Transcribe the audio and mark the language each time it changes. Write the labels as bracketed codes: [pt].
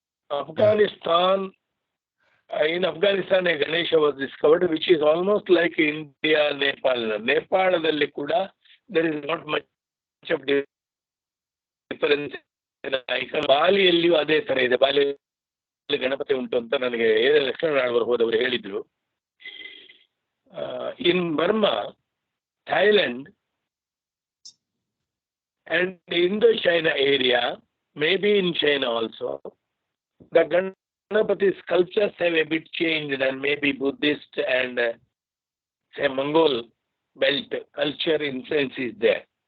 [en] Afghanistan, in Afghanistan, a Ganesha was discovered, which is almost like India, Nepal. Nepal, there is not much of difference in icon. [kn] Bali, ಅದೇ ತರ ಇದೆ. ಬಾಲಿ ಗಣಪತಿ ಉಂಟು ಅಂತ ನನಗೆ ಲಕ್ಷ್ಮಣ ನಾಡವರು ಹೋದವರು ಹೇಳಿದ್ರು. [en] In Burma, Thailand, and Indo-China area, maybe in China also, the Ganapati sculptures have a bit changed, and maybe Buddhist and say Mongol belt culture influence is there.